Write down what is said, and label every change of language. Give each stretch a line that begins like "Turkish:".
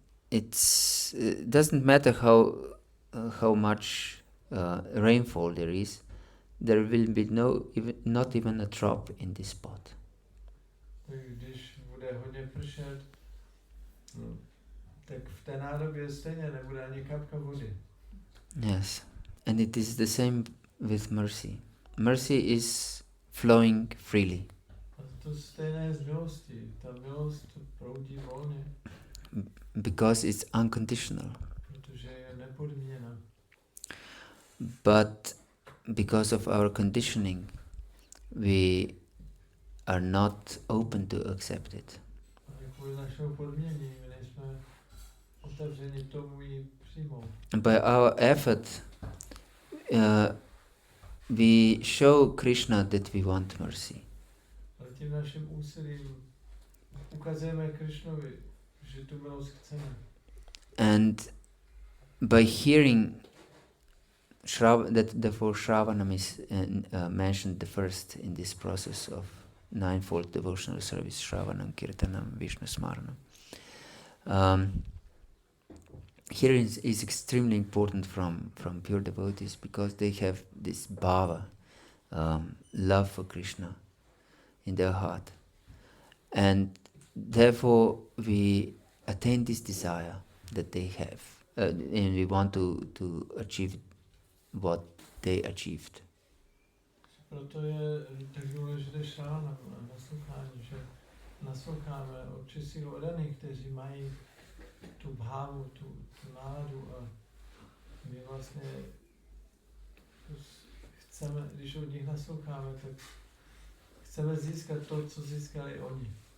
English: It doesn't matter how much rainfall there will be not even a drop in this pot.
Czech: Tak když bude hodně pršet, tak v té nádobě stejně nebude ani kapka vody.
English: Yes, and it is the same with mercy. Mercy is flowing freely.
Czech: A to stejné je s milostí. Ta milost proudí volně,
English: Because it's unconditional.
Czech: protože je nepodmíněná.
English: But because of our conditioning, we are not open to accept it.
Czech: Ale kvůli našeho podmínění my nejsme otevřeni tomu ji přijmout.
English: By our effort, we show Krishna that we want mercy.
Czech: Ale tím naším úsilím ukazujeme Krishnovi, že tu milost chceme.
English: And by hearing therefore Shravanam is mentioned the first in this process of ninefold devotional service,
Sanskrit: Shravanam, Kirtanam, Vishnu Smaranam.
English: Hearing is extremely important from pure devotees because they have this bhava, love for Krishna in their heart. And therefore we attain this desire that they have, and we want to achieve what they achieved.
Czech: Proto je tak důležité šránam a naslouchání, že nasloucháme od čistých oddaných, kteří mají tu bhávu, tu náladu a my vlastně chceme, když od nich nasloucháme, tak chceme získat to, co získali oni.